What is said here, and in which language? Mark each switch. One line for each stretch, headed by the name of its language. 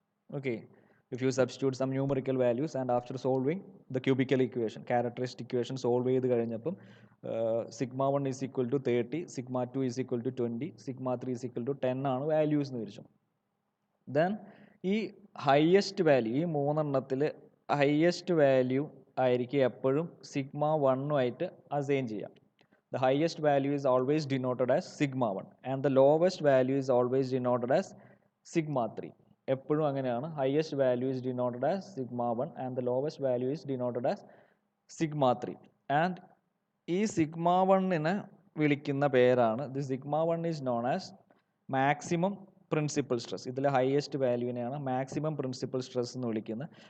English: okay, if you substitute some numerical values and after solving the cubical equation,
Malayalam: characteristic equation solve ചെയ്ത് കഴിഞ്ഞപ്പം
English: sigma 1 is equal to 30, sigma 2 is equal to 20, sigma 3 is equal to 10
Malayalam: ആണ് values എന്ന് വിളിച്ചു. Then ഈ highest value, ഈ 3 highest value ആയിരിക്കും എപ്പോഴും sigma 1 assign ചെയ്യാം.
English: the highest value is always denoted as sigma 1 and the lowest value is always denoted as sigma 3.
Malayalam: എപ്പോഴും അങ്ങനെയാണ്.
English: Highest value is denoted as sigma 1 and the lowest value is denoted as sigma 3. And
Malayalam: ഈ sigma 1നെ വിളിക്കുന്ന പേരാണ്,
English: The sigma 1 is known as maximum principal stress.
Malayalam: ഇതിലെ highest വാല്യൂവിനെയാണ് maximum principal stress എന്ന് വിളിക്കുന്നത്.